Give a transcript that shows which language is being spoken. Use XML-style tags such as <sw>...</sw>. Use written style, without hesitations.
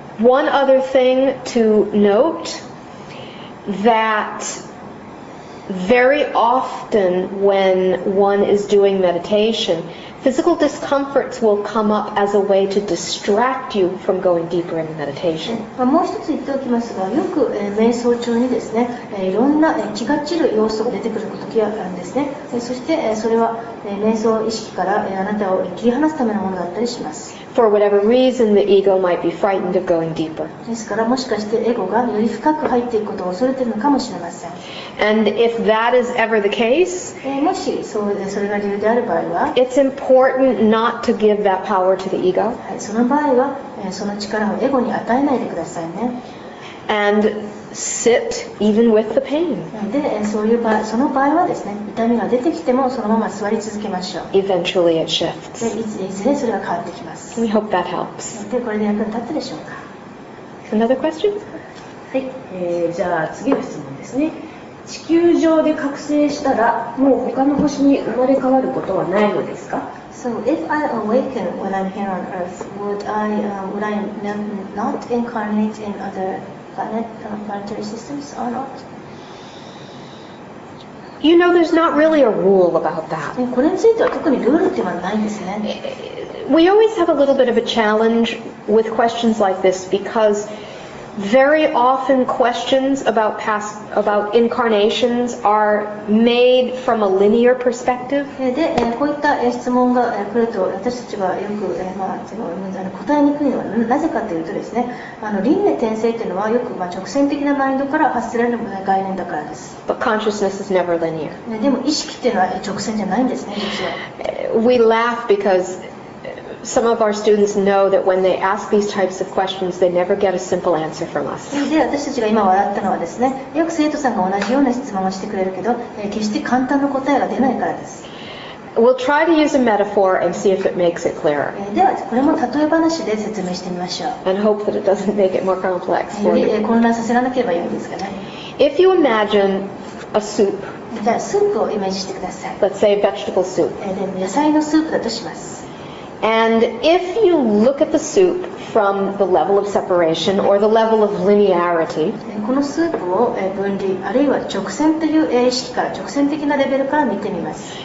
<en>One other thing to note, that very often when one is doing meditation, physical discomforts will come up as a way to distract you from going deeper into meditation.</en> <ja>もう一つ言っておきますが、よく瞑想中にですね、いろんな気が散る要素が出てくる時があるんですね。そしてそれは瞑想意識からあなたを切り離すためのものだったりします。</ja> <en>For whatever reason, the ego might be frightened of going deeper.</en> <ja>ですからもしかしてエゴがより深く入っていくことを恐れているのかもしれません。</ja> <en>And if that is ever the case,</en> <ja>もしそれが理由である場合は、</ja> <en>it's important not to give that power to the ego.</en> <ja>その場合はその力をエゴに与えないでくださいね。</ja> <en>And sit even with the pain.</en> <ja>でその場合はですね、痛みが出てきてもそのまま座り続けましょう。</ja> <en>Eventually it shifts.</en> <ja>でいずれそれが変わってきます。</ja> <en>We hope that helps.</en> <ja>でこれで役に立ったでしょうか。</ja> <en>Another question?</en> <ja>はい、じゃあ次の質問ですね。地球上で覚醒したらもう他の星に生まれ変わることはないのですか？</ja> <en>So if I awaken when I'm here on Earth, would I not incarnate in other planetary systems or not? You know, there's not really a rule about that.</en> <ja>これについては特にルールっていうのはないんですね。</ja> <en>We always have a little bit of a challenge with questions like this because very often questions about incarnations are made from a linear perspective.</en> <ja>で、こういった質問が来ると私たちはよく、答えにくいのはなぜかというとですね、輪廻転生というのはよく、直線的なマインドから発せられる概念だからです。</ja> <en>But consciousness is never linear.</en> <ja>でも意識っていうのは直線じゃないんですね、実は。</ja> <en>We laugh because some of our students know that when they ask these types of questions, they never get a simple answer from us.</en> <ja>で、私たちが今笑ったのはですね、よく生徒さんが同じような質問をしてくれるけど、決して簡単な答えが出ないからです。</ja> <en>We'll try to use a metaphor and see if it makes it clearer.</en> <ja>では、これも例え話で説明してみましょう。</ja> <en>And hope that it doesn't make it more complex</en> <ja>よ</ja> <en>for</en> <ja>り</ja> <en>you.</en> <ja>混乱させらなければいいんですかね。</ja> <en>If you imagine a soup,</en> <ja>じゃあ、スープをイメージしてください。</ja> <en>let's say vegetable soup,</en> <ja>で、野菜のスープだとします。</ja> <en>and if you look at the soup from the level of separation or the level of linearity,</en> <ja>このスープを分離あるいは直線という意識から直線的なレベルから見てみます。</ja>